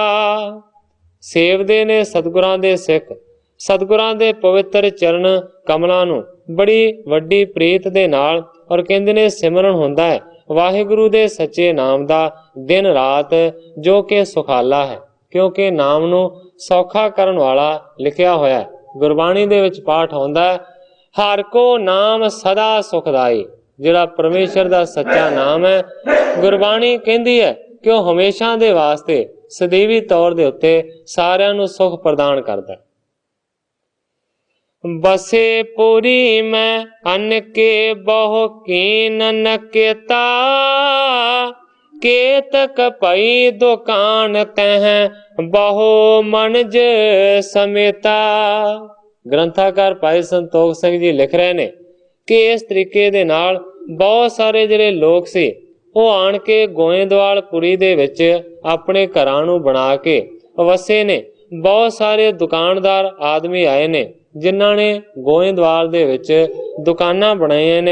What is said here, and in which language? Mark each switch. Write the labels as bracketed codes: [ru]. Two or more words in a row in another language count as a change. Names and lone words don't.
[pa] ਸੇਵਦੇ ਨੇ ਸਤਗੁਰਾਂ ਦੇ ਸਿੱਖ ਸਤਗੁਰਾਂ ਦੇ ਪਵਿੱਤਰ ਚਰਨ ਕਮਲਾਂ ਨੂੰ ਬੜੀ ਵੱਡੀ ਪ੍ਰੀਤ ਦੇ ਨਾਲ, ਔਰ ਕਹਿੰਦੇ ਨੇ ਸਿਮਰਨ ਹੁੰਦਾ ਹੈ ਵਾਹਿਗੁਰੂ ਦੇ ਸੱਚੇ ਨਾਮ ਦਾ ਦਿਨ ਰਾਤ, ਜੋ ਕਿ ਸੁਖਾਲਾ ਹੈ, ਕਿਉਂਕਿ ਨਾਮ ਨੂੰ ਸੌਖਾ ਕਰਨ ਵਾਲਾ ਲਿਖਿਆ ਹੋਇਆ ਹੈ। ਗੁਰਬਾਣੀ ਦੇ ਵਿੱਚ ਪਾਠ ਹੋਂਦਾ ਹੈ, ਹਰ ਕੋ ਨਾਮ ਸਦਾ ਸੁਖਦਾਈ। ਜਿਹੜਾ ਪਰਮੇਸ਼ਰ ਦਾ ਸੱਚਾ ਨਾਮ ਹੈ, ਗੁਰਬਾਣੀ ਕਹਿੰਦੀ ਹੈ ਕਿ ਉਹ ਹਮੇਸ਼ਾ ਦੇ ਵਾਸਤੇ ਸਦੈਵੀ ਤੌਰ ਦੇ ਉੱਤੇ ਸਾਰਿਆਂ ਨੂੰ ਸੁੱਖ ਪ੍ਰਦਾਨ ਕਰਦਾ ਹੈ। [bra] बसे पुरी में अन्न के बहु कीन नकेता, केतक पई दुकान तह बहु मनज समेता। [pa] ਗ੍ਰੰਥਕਾਰ ਭਾਈ ਸੰਤੋਖ ਸਿੰਘ ਜੀ ਲਿਖ ਰਹੇ ਨੇ ਕਿ ਇਸ ਤਰੀਕੇ ਦੇ ਨਾਲ ਬਹੁਤ ਸਾਰੇ ਜਿਹੜੇ ਲੋਕ ਸੀ ਉਹ ਆਣ ਕੇ ਗੋਇੰਦਵਾਲਪੁਰੀ ਦੇ ਵਿੱਚ ਆਪਣੇ ਘਰਾਂ ਨੂੰ ਬਣਾ ਕੇ ਵਸੇ ਨੇ। ਬਹੁਤ ਸਾਰੇ ਦੁਕਾਨਦਾਰ ਆਦਮੀ ਆਏ ਨੇ ਜਿਨ੍ਹਾਂ ਨੇ ਗੋਇੰਦਵਾਲ ਦੇ ਵਿੱਚ ਦੁਕਾਨਾਂ ਬਣਾਈਆਂ ਨੇ।